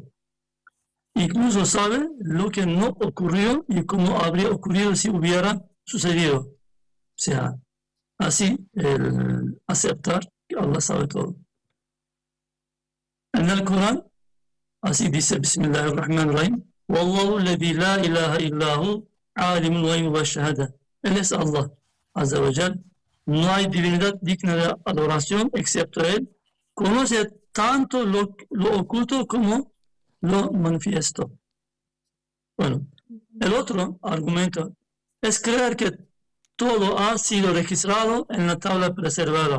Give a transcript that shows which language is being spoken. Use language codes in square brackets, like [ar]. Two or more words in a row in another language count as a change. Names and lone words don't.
[es] Incluso sabe lo que no ocurrió y cómo habría ocurrido si hubiera sucedido. O sea, así el aceptar que Allah sabe todo. En el Corán, así dice [ar] بسم الله الرحمن الرحيم، والله الذي لا إله إلا هو عالم الغيب والشهادة. [es] Él es Allah, [ar] عز وجل. [es] No hay divinidad digna de adoración excepto Él. Conoce tanto lo oculto como lo manifiesto. Bueno, el otro argumento es creer que todo ha sido registrado en la tabla preservada.